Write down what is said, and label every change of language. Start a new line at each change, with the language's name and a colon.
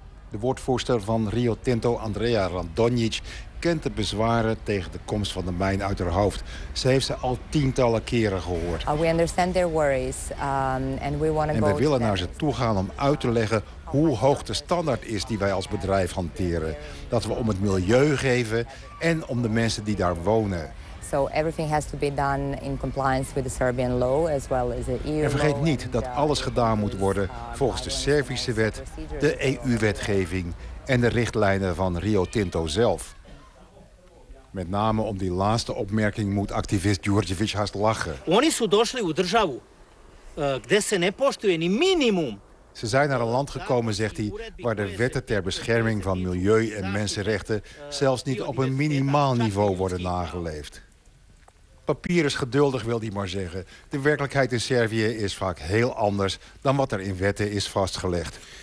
Dutch: De woordvoerster van Rio Tinto, Andrea Randonjic, kent de bezwaren tegen de komst van de mijn uit haar hoofd. Ze heeft ze al tientallen keren gehoord.
English: We understand their worries, and we want to go.
Dutch: En we willen naar ze toe gaan om uit te leggen hoe hoog de standaard is die wij als bedrijf hanteren. Dat we om het milieu geven en om de mensen die daar wonen.
English: So everything has to be done in compliance with the Serbian law as well as the EU.
Dutch: En vergeet niet dat alles gedaan moet worden volgens de Servische wet, de EU-wetgeving en de richtlijnen van Rio Tinto zelf. Met name om die laatste opmerking moet activist Djordjevic haast lachen.
Serbian: Oni su došli u državu gde se ne poštuje ni minimum.
Dutch: Ze zijn naar een land gekomen, zegt hij, waar de wetten ter bescherming van milieu en mensenrechten zelfs niet op een minimaal niveau worden nageleefd. Papier is geduldig, wil hij maar zeggen. De werkelijkheid in Servië is vaak heel anders dan wat er in wetten is vastgelegd.